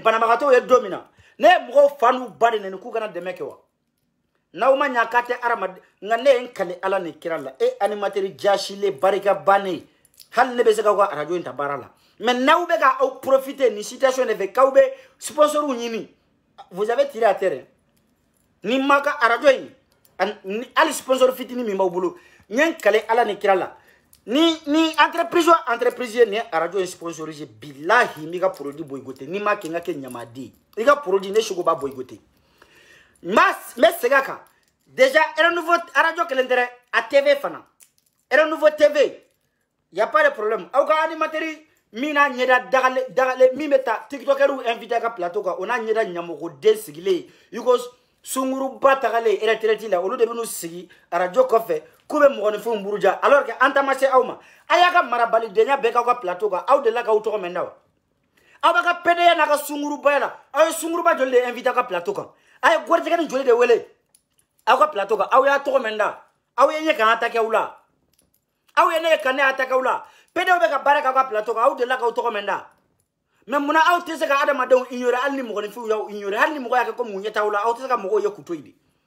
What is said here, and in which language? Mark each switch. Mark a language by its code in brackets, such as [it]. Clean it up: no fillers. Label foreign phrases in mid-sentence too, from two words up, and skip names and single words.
[bm] banabagatɔw ye don min na ne ye mɔgɔw fa n'u ba de nɛni k'u kana dɛmɛ kɛ wa n'aw ma ɲa k'a tɛ adamaden nka ne ye n kale Ala ni kira la e animateur jaasilen barika bannen hali ne bɛ se k'aw ka arajo in ta baara la mais n'aw bɛ ka aw profiter ni situation de fɛ k'aw bɛ sponsoriw ɲini [fr] vous avez tiré à terre [bm] ni ma ka arajo in hali sponsor fitinin min b'aw bolo n ye n kale Ala ni kira la ni entreprise ye nin ye arajo in sponsorisé bilahi n b'i ka [fr] produit boycotté [bm] n'i ma kɛ n ka kɛ ɲamaden i ka produit ne Chiko b'a boycotté n bɛ segin a kan déjà Renouveau arajo kelen tɛ dɛ a TV fana Renouveau TV [fr] y a pas de problème [bm] aw ka animateur min n'a ɲɛda dagale min bɛ taa tiktokɛriw invité a ka plateau kan o n'a ɲɛda ɲɛmɔgɔden sigilen i ko sunguruba tagalen retraite la olu de bɛ n'u sigi arajo kɔfɛ k'u bɛ mɔgɔninfinw buruja [fr] alors que [bm] an ta ma se aw ma a y'a ka marabalidenya bɛɛ k'aw ka plateau kan aw delila k'aw tɔgɔ mɛn da wa aw b'a ka PDA n'a ka sungurubaya la aw ye sunguruba joli de invité a ka plateau kan a ye gɔrijɛgɛ ni joli de wele aw ka plateau kan aw y'a tɔgɔ mɛn da aw ye ɲɛ kan attaqué aw la aw ye ne ye kan ne attaqué aw la PDA bɛ ka baara kɛ aw ka plateau kan aw delila k'aw tɔgɔ mɛn da mais munna aw tɛ se ka adamadenw ignorer hali ni mɔgɔninfinw y'aw ignorer hali ni mɔgɔ y'a kɛ ko mun ɲɛ t'aw la aw tɛ se ka mɔgɔw ye kuto de